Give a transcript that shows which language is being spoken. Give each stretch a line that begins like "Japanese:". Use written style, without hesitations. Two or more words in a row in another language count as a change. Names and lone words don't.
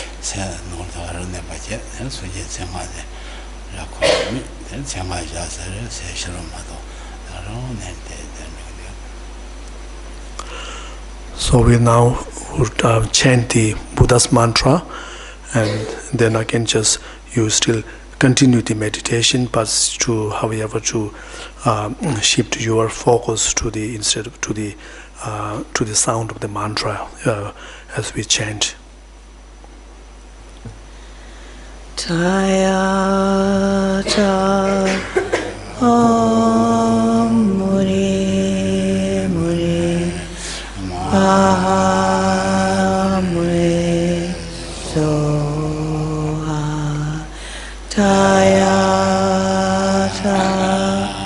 English: So we now would chant the Buddha's mantra, and then again just you still continue the meditation, but to however to shift your focus to the instead of to the sound of the mantra as we chant.
Sanskrit: Taya ta Om Muri Muri Maha Muri Soha Taya ta